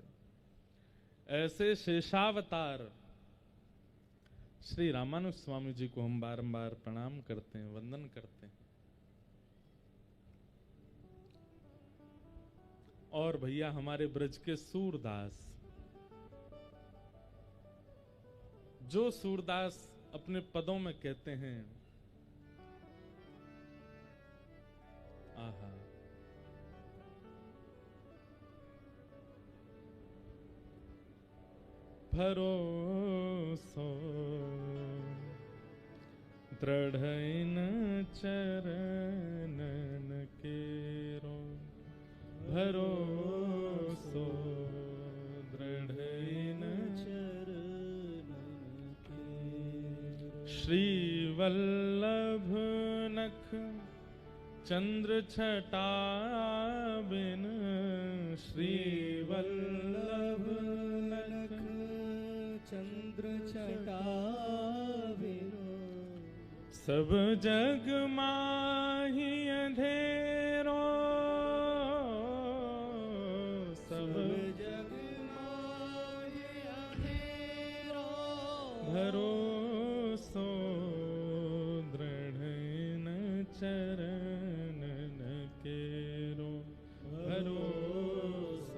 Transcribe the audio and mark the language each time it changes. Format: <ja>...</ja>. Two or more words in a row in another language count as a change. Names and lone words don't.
<hi>ऐसे शेषावतार श्री रामानुज स्वामी जी को हम बारंबार प्रणाम करते हैं, वंदन करते हैं। और भैया हमारे ब्रज के सूरदास, जो सूरदास अपने पदों में कहते हैं,</hi> <bra>आहा, भरोसो दृढ़इन चरणन केरो, भरोसो दृढ़इन चरणन श्री वल्लभ नख चंद्र छटा बिन, श्री वल्लभ नख चंद्र छटा बिनु, सब जग माही अंधेरो, सब जग माही अंधेरो, भरोसो दृढ़ न चरणन केरो, भरोसो</bra>